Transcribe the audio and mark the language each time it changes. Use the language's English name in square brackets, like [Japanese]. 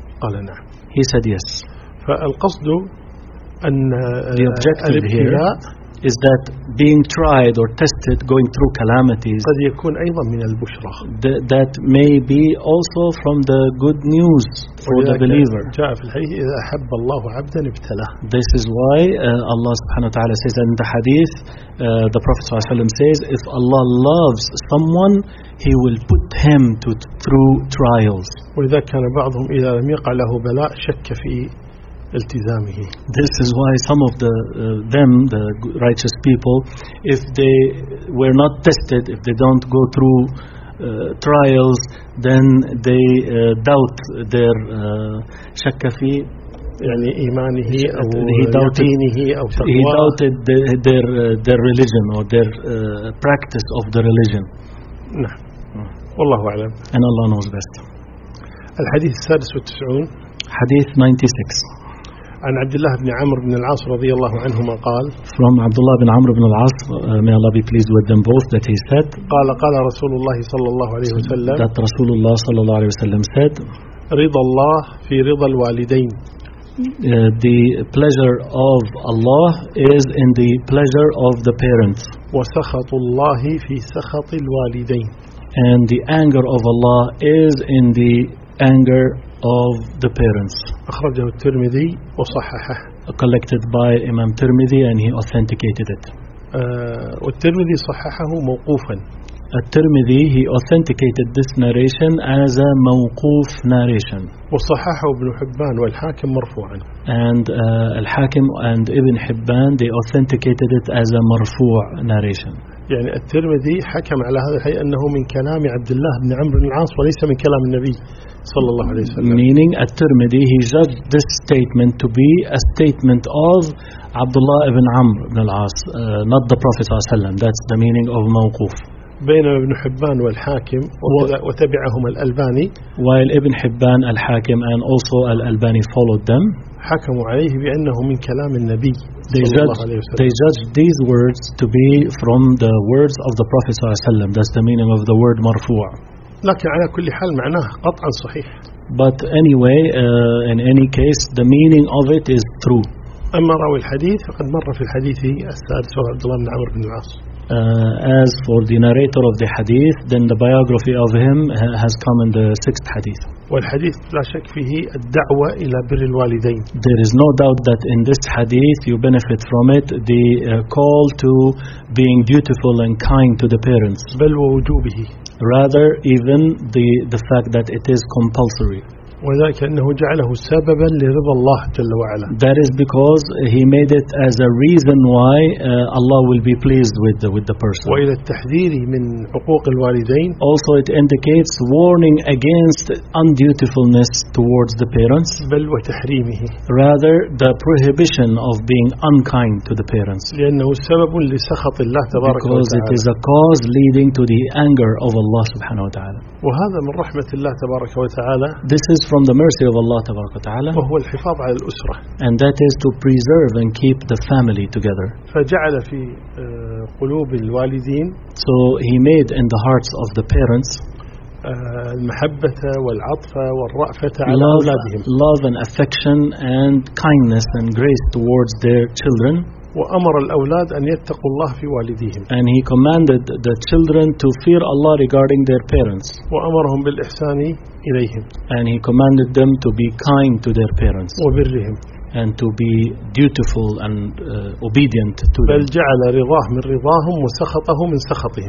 [Arabic] قال نعم. [English] He said yes. [Arabic] فالقصد أن [English] the objective here is that being tried or tested, going through calamities, [Arabic] قد يكون أيضا من البشرة. [English] That may be also from the good news for the believer. [Arabic] جاء في الحديث إذا أحب الله عبدا ابتلاه. [English] This is why Allah [Arabic] سبحانه وتعالى [English] says in the hadith, the Prophet [Arabic] صلى الله عليه وسلم [English] says, if Allah loves someone, He will put him to through trials. [Arabic] وإذا كان بعضهم إذا لم يقع له بلاء شك في التزامه. [English] This is why some of them, the righteous people, if they were not tested, if they don't go through trials, then they doubt their [Arabic] شك في يعني إيمانه أو دينه أو تقواه. [English] He doubted their religion or their practice of the religion. [Arabic] نعم. والله أعلم. [English] And Allah knows best. [Arabic] الحديث 96. حديث 96. عن عبد الله بن عمرو بن العاص رضي الله عنهما قال. [English] From عبد الله بن عمرو بن العاص, may Allah be pleased with them both, that he said. [Arabic] قال رسول الله صلى الله عليه وسلم. [English] That [Arabic] رسول الله صلى الله عليه وسلم [English] said. [Arabic] رضا الله في رضا الوالدين. [English] The pleasure of Allah is in the pleasure of the parents. [Arabic] وسخط الله في سخط الوالدين. [English] And the anger of Allah is in the anger of the parents. [Arabic] أخرجه الترمذي وصححه. [English] Collected by Imam Tirmidhi and he authenticated it. [Arabic] والترمذي صححه موقوفا. [English] الترمذي he authenticated this narration as a موقوف narration. [Arabic] وصححه ابن حبان والحاكم مرفوعا. [English] And الحاكم and ابن حبان they authenticated it as a مرفوع narration. [Arabic] يعني الترمذي حكم على هذا الحديث أنه من كلام عبد الله بن عمرو بن العاص وليس من كلام النبي صلى الله عليه وسلم. [English] Meaning الترمذي he judged this statement to be a statement of عبد الله بن عمرو بن العاص, not the Prophet [Arabic] صلى الله عليه وسلم. [English] That's the meaning of موقوف. [Arabic] بين ابن حبان والحاكم وتبعهم الألباني. [English] While ابن حبان الحاكم and also الألباني followed them. [Arabic] حكموا عليه بأنه من كلام النبي. [English] They judged these words to be from the words of the Prophet [Arabic] صلى الله عليه وسلم. [English] That's the meaning of the word مرفوع. [Arabic] لكن على كل حال معناه قطعا صحيح. [English] But anyway, in any case, the meaning of it is true. [Arabic] أما راوي الحديث فقد مر في الحديث السادس وهو عبد الله بن عمرو بن العاص. [English] As for the narrator of the hadith, then the biography of him has come in the sixth hadith. [Arabic] والحديث لا شك فيه الدعوة إلى بر الوالدين. [English] There is no doubt that in this hadith you benefit from it, the call to being dutiful and kind to the parents. [Arabic] بل ووجوبه. [English] Rather, even the fact that it is compulsory. [Arabic] وذلك أنه جعله سببا لرضا الله جل وعلا. [English] That is because he made it as a reason why Allah will be pleased with the person. [Arabic] وإلى التحذير من حقوق الوالدين. [English] Also it indicates warning against undutifulness towards the parents. [Arabic] بل وتحريمه. [English] Rather the prohibition of being unkind to the parents. [Arabic] لأنه سبب لسخط الله تبارك وتعالى. [English] Because it is a cause leading to the anger of Allah [Arabic] سبحانه وتعالى. وهذا من رحمة الله تبارك وتعالى. [English] This is from the mercy of Allah [Arabic] تبارك وتعالى. وهو الحفاظ على الأسرة. [English] And that is to preserve and keep the family together. [Arabic] فجعل في قلوب الوالدين. [English] So he made in the hearts of the parents. [Arabic] المحبة والعطف والرأفة على أولادهم. [English] Love and affection and kindness and grace towards their children. [Arabic] وأمر الأولاد أن يتقوا الله في والديهم. [English] And he commanded the children to fear Allah regarding their parents. [Arabic] وأمرهم بالإحسان إليهم. [English] And he commanded them to be kind to their parents. [Arabic] وبرهم. [English] And to be dutiful and obedient to [Arabic] بل جعل رضاه من رضاهم وسخطه من سخطهم.